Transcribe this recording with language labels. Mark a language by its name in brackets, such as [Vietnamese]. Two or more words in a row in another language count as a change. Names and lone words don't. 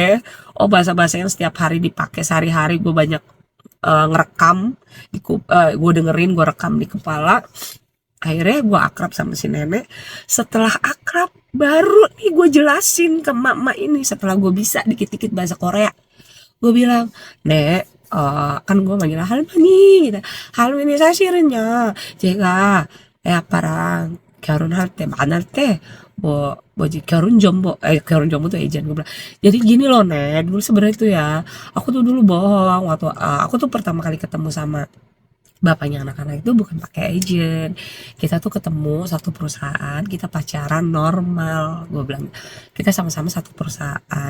[Indonesian] Oh bahasa-bahasa yang setiap hari dipakai sehari-hari, gue banyak ngerekam gue dengerin, gue rekam di kepala. Akhirnya gue akrab sama si nenek. Setelah akrab baru nih gue jelasin ke mak-mak ini, setelah gue bisa dikit-dikit bahasa Korea. Gue bilang, Nek, kan gue manggil 할머니 gitu. [Korean] 할머니 사실은요 제가 아빠랑 결혼할 때 만날 때 뭐지 결혼 정보 결혼 정보도 agent [Indonesian] gue bilang. Jadi gini loh Nek, dulu sebenarnya itu ya, aku tuh dulu bohong waktu aku tuh pertama kali ketemu sama bapaknya anak-anak itu bukan pakai agent. Kita tuh ketemu satu perusahaan, kita pacaran normal. Gue bilang kita sama-sama satu perusahaan.